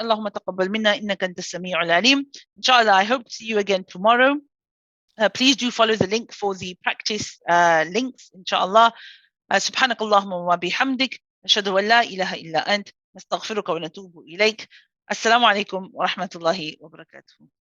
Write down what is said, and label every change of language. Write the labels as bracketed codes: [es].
[ar] اللهم تقبل منا إنك أنت السميع العليم. [en] Inshallah, I hope to see you again tomorrow. Please do follow the link for the practice links, inshallah. [ar] سبحانك اللهم وبحمدك نشهد أن لا إله إلا أنت نستغفرك ونتوب إليك. السلام عليكم ورحمة الله وبركاته.